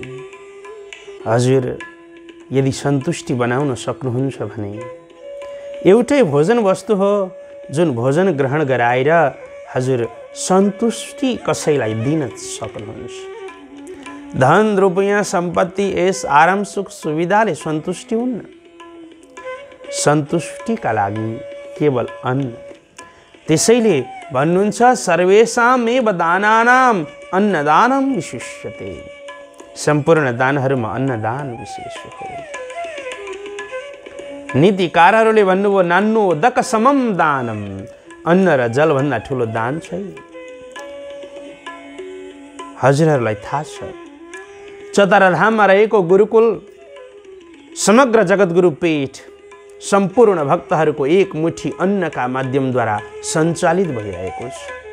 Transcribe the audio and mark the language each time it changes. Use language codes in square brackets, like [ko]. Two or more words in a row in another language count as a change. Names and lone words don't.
[ne] हजुर यदि सन्तुष्टि बनाउन सक्नुहुन्छ भने एउटै भोजन वस्तु हो जुन भोजन ग्रहण गराएर हजुर सन्तुष्टि कसैलाई दिन सक्नुहुन्छ। धन रुपैयाँ सम्पत्ति यस आराम सुख सुविधाले सन्तुष्टि हुन्न। सन्तुष्टिका लागि केवल अन्न। त्यसैले भन्नुहुन्छ [sa] सर्वेषामेव दानानाम् अन्नदानं विशिष्यते। [ne] सम्पूर्ण दानहरूमा अन्नदान विशेष हो। नीतिकारहरूले भन्नुभयो [sa] नान्नोदक समम दानम। [ne] अन्न र जलभन्दा ठुलो दान छैन। हजुरहरूलाई थाहा छ चतराधाममा रहेको गुरुकुल समग्र जगद्गुरु पीठ सम्पूर्ण भक्तहरूको एक मुठी अन्नका माध्यमद्वारा सञ्चालित भइरहेको छ।